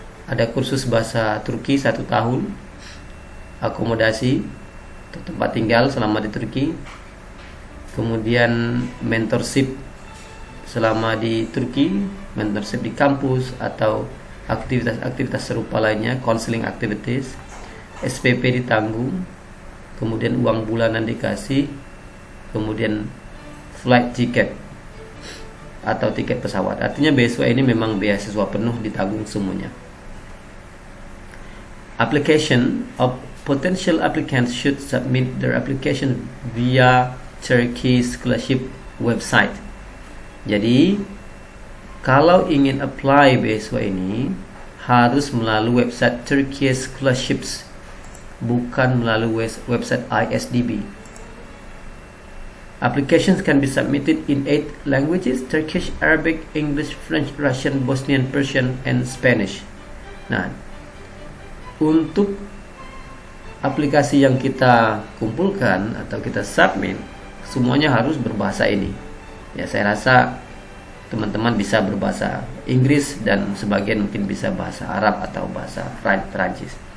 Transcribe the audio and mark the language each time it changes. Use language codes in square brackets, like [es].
[id] Ada kursus bahasa Turki 1 tahun, akomodasi atau tempat tinggal selama di Turki, kemudian mentorship selama di Turki, mentorship di kampus atau aktivitas-aktivitas serupa lainnya, counseling activities, SPP ditanggung, kemudian uang bulanan dikasih, kemudian flight ticket atau tiket pesawat. Artinya beasiswa ini memang beasiswa penuh, ditanggung semuanya. [en] Application of potential applicants should submit their application via Turkey Scholarship website. [id] Jadi kalau ingin apply beasiswa ini harus melalui website Turkey Scholarships, bukan melalui website ISDB. [en] Applications can be submitted in 8 languages: Turkish, Arabic, English, French, Russian, Bosnian, Persian, and Spanish. [id] Nah, untuk aplikasi yang kita kumpulkan atau kita submit, semuanya harus berbahasa ini. Ya, saya rasa teman-teman bisa berbahasa Inggris dan sebagian mungkin bisa bahasa Arab atau bahasa Perancis.